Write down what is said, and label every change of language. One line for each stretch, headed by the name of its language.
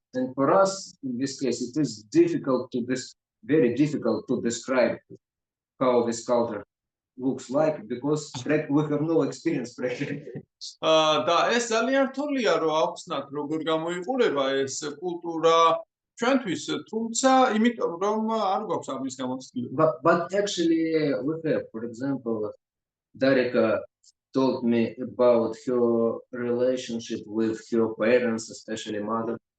English: And for us, in this case, it is very difficult to describe how this culture looks like, because we have no experience practically.
Georgian: და ეს ძალიან რთულია რომ ავხსნათ როგორ გამოიყურება ეს კულტურა ჩვენთვის, თუმცა იმიტომ რომ არ გვაქვს ამის გამოცდილება.
English: But actually, we have, for example, Darika told me about her relationship with her parents, especially mother.